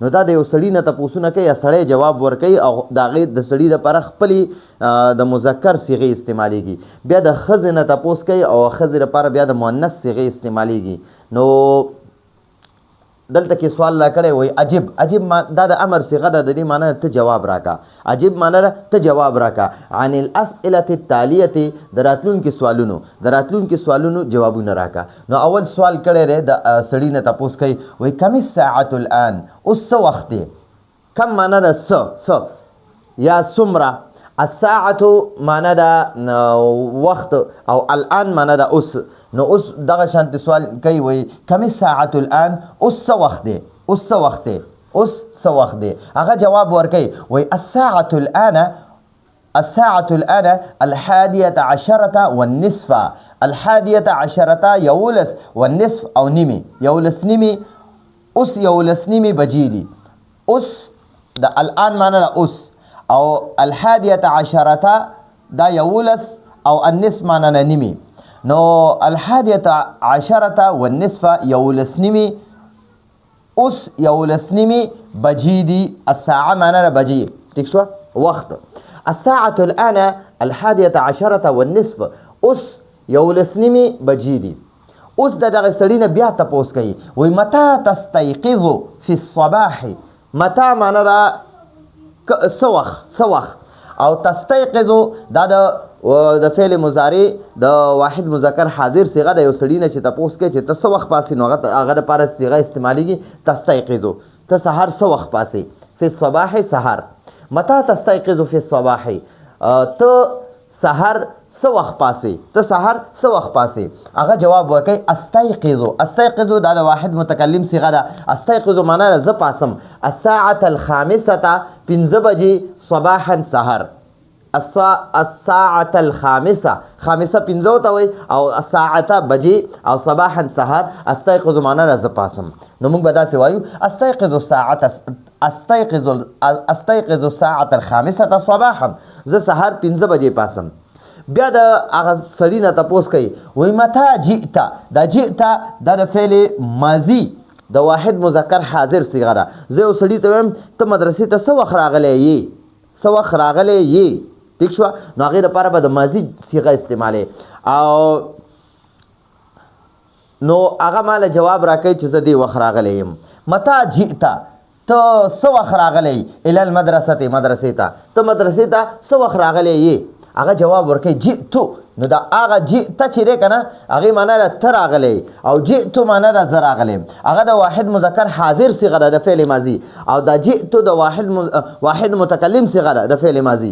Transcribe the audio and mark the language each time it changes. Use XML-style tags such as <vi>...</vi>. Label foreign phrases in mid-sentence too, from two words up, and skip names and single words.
<ps>نو دا د یو سړي نه تپوسونه کوي، سړی جواب ورکوي او د هغې د سړي دپاره خپلې د مذکر صیغې استعمالیږي. بیا د ښځې نه تپوس کوي او ښځې دپاره بیا د مؤنث صیغې استعمالیږي. نو دلته کې سوال را کړی وایي عجب. عجب دا د امر صیغه ده، د دې معنی ته جواب راکا. عجب معنی ده ته جواب راکا.</ps> <ar>عن الاسئله التالیه،</ar> <ps>د راتلونکي سوالونو جوابونه راکا. نو اول سوال کړی دی د سړي نه تپوس کوي، وایي</ps> <ar>کم الساعة الان،</ar> <ps>اوس څه وخت دی. کم معنی ده څه یا څومره. الساعة معنی ده وخت او الان معنی ده اوس. نو اوس دغه شانتې سوال کوي، وایي</ps> <ar>کم الساعة الان،</ar> <ps>اوس څه وخت دی، اوس څه وخت دی، اوس څه وخت دی. هغه جواب ورکوي، وایي</ps> <ar>الساعة الآن الحادية عشرة والنصف. الحادية عشرة</ar> <ps>یولس، والنصف او نیمې، یولس نیمې. اوس یولس نیمې بجې دي. اوس د الان معنی ده اوس، او</ps> <ar>الحادية عشرة</ar> <ps>دا یولس او النصف معنی ده نیمې. نو</ps> <ar>الحادية عشرة والنصف</ar> <ps>یولس نیمې، اوس یولس نیمې بجې دي. الساعه معنی ده بجې، ټیک شوه، وخت.</ps> <ar>الساعة الآن الحادية عشرة والنصف،</ar> <ps>اوس یولس نیمې بجې دي. اوس د دغه سړي نه بیا تپوس کوي، وایي</ps> <ar>متى تستيقظ في الصباح.</ar> <ps>متى معنی ده څه وخت، او تستيقظ دا د فعل مضارع د واحد مذکر حاضر صیغه د یو سړي نه چې تپوس کوي چې ته څه وخت پاسې، نو هغه دپاره صیغه استعمالیږي تستيقظ. ته سهار څه وخت پاسې،</ps> <ar>فی الصباح</ar> <ps>سهار.</ps> <ar>متى تستيقظ فی الصباح،</ar> <ps>ته سهار څه وخت پاسې، ته سهار څه وخت پاسې. هغه جواب ورکوي استيقظ. استيقظ دا د واحد متکلم صیغه ده. استيقظ معنی ده زه پاسم.</ps> <ar>الساعة الخامسة،</ar> <ps>پنځه بجې، صباحا سهار.</ps> <ar>الساعة الخامسة،</ar> <ps>خامسه پنځه ته وایي، او الساعة بجې، او صباحا سهار. استيقظ معنی ده زه پاسم. نو موږ به داسې وایو</ps> <ar>استيقظ الساعة الخامسة صباحا،</ar> <ps>زه سهار پنځه بجې پاسم. بیا د هغه سړي نه تپوس کوي، وایي</ps> <ar>متى جئت.</ar> <ps>دا جئت دا د فعل ماضي د واحد مذکر حاضر صیغه ده. زه یو سړي ته وایم ته مدرسې ته څه وخت راغلی یې، څه وخت راغلی یې، ټیک شوه. نو هغې دپاره به د ماضي صیغه استعمالوي. او نو هغه ماله جواب راکوي چې زه دې وخت راغلی یم.</ps> <ar>متى جئت،</ar> <ps>ته څه وخت راغلی،</ps> <ar>الی المدرسة،</ar> <ps>مدرسې ته، ته مدرسې ته څه وخت راغلی یې. هغه جواب ورکوي جئتو. نو دا هغه جئت چې دی که نه، هغې معنی ده ته راغلی، او جئتو معنی ده زه راغلی. هغه د واحد مذکر حاضر صیغه ده د فعل ماضي، او دا جئتو د واحد متکلم صیغه ده د فعل ماضي.</ps>